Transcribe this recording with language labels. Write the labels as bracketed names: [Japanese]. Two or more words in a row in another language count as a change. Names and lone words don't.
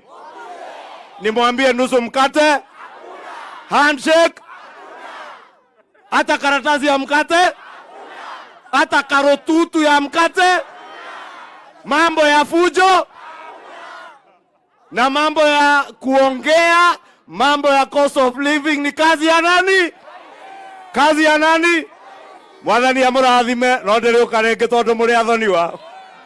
[Swahili] Nimwambie nusu mkate? Handshake? Hata karatasi ya mkate? Hata karotutu ya mkate? Mambo ya fujo? Na mambo ya kuongea, mambo ya [English] cost of living [Swahili] ni kazi ya nani? Kazi ya nani? [Kikuyu] Mwathani amurathime, no ndiri ukarenge tondu muri athoniwa.